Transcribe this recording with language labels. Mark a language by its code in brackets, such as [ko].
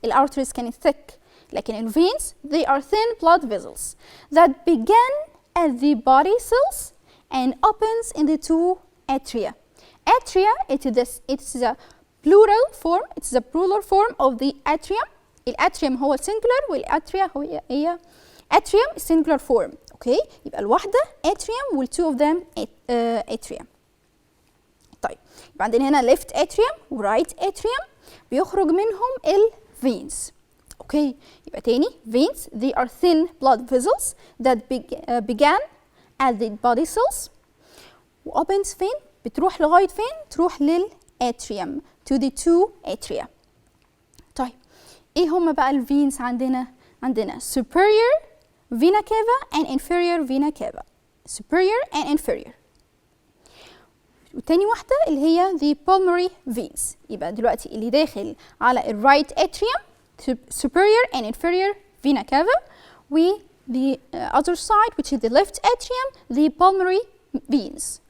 [ar] الارتريز كانت [en] thick، [ar] لكن الفينز [en] they are thin blood vessels that begin at the body cells and opens in the two atria. Atria it's the plural form. It's the plural form of the atrium. [ar] الاتريوم هو singular والاتريا هي [en] atrium singular form. [ar] اوكي يبقى الواحدة atrium وال two of them atrium. طيب يبقى عندنا هنا left atrium و right atrium بيخرج منهم الفينز. [en] Okay يبقى تاني veins they are thin blood vessels that began at the body cells و opens فين؟ [ar] بتروح لغاية فين؟ تروح للاتريوم [en] to the two atria. [ar] طيب ايه هما بقى الفينز عندنا؟ عندنا [en] superior vena cava and inferior vena cava. superior and inferior. [ar] وتاني واحدة اللي هي [en] the pulmonary veins. [ar] يبقى دلوقتي اللي داخل على ال right atrium [en] superior and inferior vena cava و the other side which is the left atrium the pulmonary veins.